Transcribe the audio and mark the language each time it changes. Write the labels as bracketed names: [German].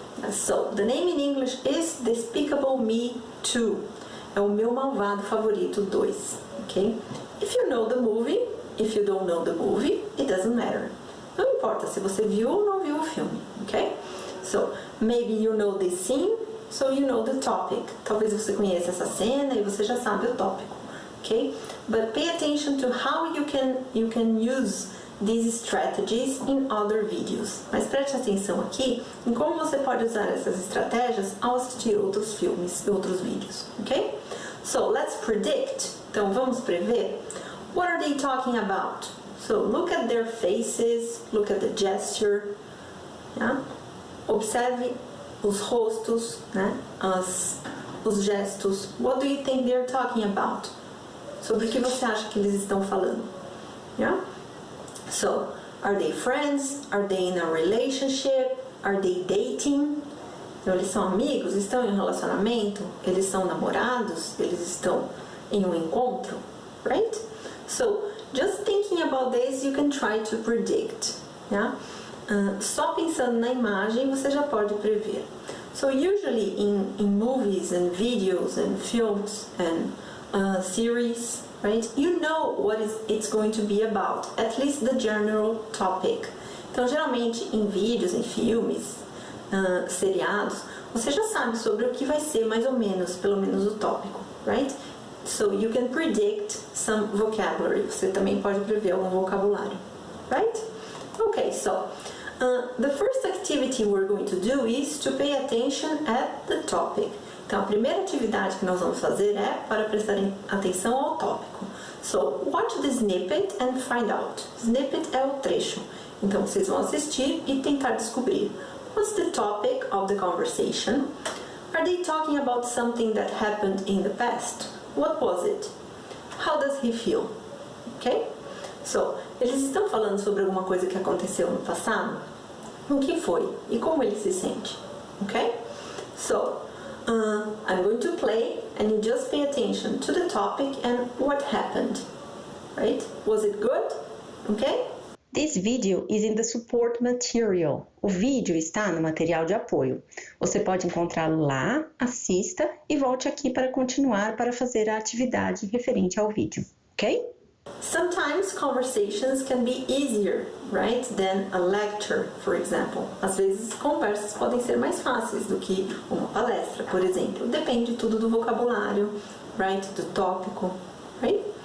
[English] So, the name in English is Despicable Me 2. [Portuguese] É o meu malvado favorito 2, ok? [English] If you know the movie, if you don't know the movie, it doesn't matter. [Portuguese] Não importa se você viu ou não viu o filme, ok? [English] So, maybe you know this scene, so you know the topic. [Portuguese] Talvez você conheça essa cena e você já sabe o tópico, okay? [English] But pay attention to how you can use these strategies in other videos. [Portuguese] Mas preste atenção aqui em como você pode usar essas estratégias ao assistir outros filmes e outros vídeos, ok? [English] So, let's predict. [Portuguese] Então, vamos prever. [English] What are they talking about? So, look at their faces, look at the gesture, yeah? [Portuguese] Observe os rostos, né? Os gestos. [English] What do you think they're talking about? [Portuguese] Sobre o que você acha que eles estão falando? [English] Yeah? So, are they friends? Are they in a relationship? Are they dating? [Portuguese] Então, eles são amigos? Estão em um relacionamento? Eles são namorados? Eles estão em um encontro? [English] Right? So, just thinking about this, you can try to predict. Yeah? [Portuguese] Só pensando na imagem, você já pode prever. [English] So, usually in movies and videos and films and series, right? You know what it's going to be about, at least the general topic. [Portuguese] Então, geralmente, em vídeos, em filmes, seriados, você já sabe sobre o que vai ser mais ou menos, pelo menos o tópico, right? [English] So, you can predict some vocabulary. [Portuguese] Você também pode prever algum vocabulário, right? [English] Okay, so, the first activity we're going to do is to pay attention at the topic. [Portuguese] Então, a primeira atividade que nós vamos fazer é para prestar atenção ao tópico. [English] So, watch the snippet and find out. [Portuguese] Snippet é o trecho. Então, vocês vão assistir e tentar descobrir. [English] What's the topic of the conversation? Are they talking about something that happened in the past? What was it? How does he feel? Okay? [Portuguese] So, eles estão falando sobre alguma coisa que aconteceu no passado? O que foi? E como ele se sente? Okay? [English] So, I'm going to play and you just pay attention to the topic and what happened. Right? Was it good? Okay? This video is in the support material. [Portuguese] O vídeo está no material de apoio. Você pode encontrá-lo lá, assista e volte aqui para continuar para fazer a atividade referente ao vídeo, ok? [English] Sometimes conversations can be easier, right, than a lecture, for example. [Portuguese] Às vezes conversas podem ser mais fáceis do que uma palestra, por exemplo. Depende tudo do vocabulário, right, do tópico, right?